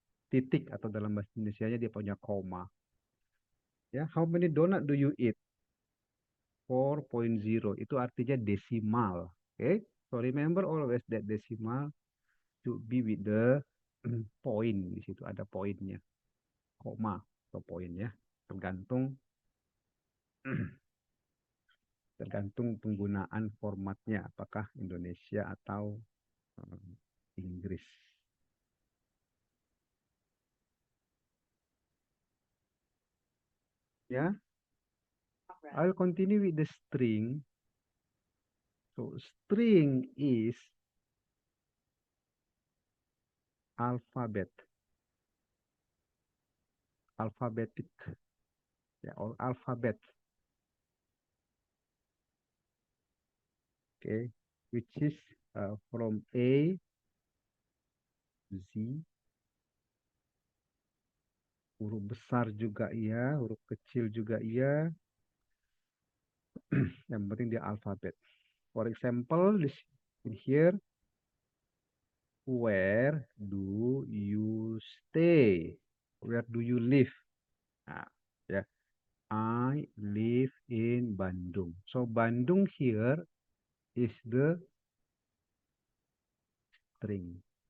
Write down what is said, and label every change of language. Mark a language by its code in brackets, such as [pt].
[id] titik atau dalam bahasa Indonesianya dia punya koma. [en] Ya, how many donut do you eat? 4.0 [id] itu artinya desimal. [en] Okay? So remember always that decimal should be with the point. [id] Di situ ada poinnya, koma atau poin ya. Tergantung tergantung penggunaan formatnya, apakah Indonesia atau Inggris. [en] Ya, I'll continue with the string. So string is alphabet, alphabetic, yeah, or alphabet. Okay, which is from A to Z. [id] Huruf besar juga iya, huruf kecil juga iya. Yang penting dia alfabet. [en] For example, this in here, where do you stay? Where do you live? Nah, ya, I live in Bandung. So Bandung here is the string.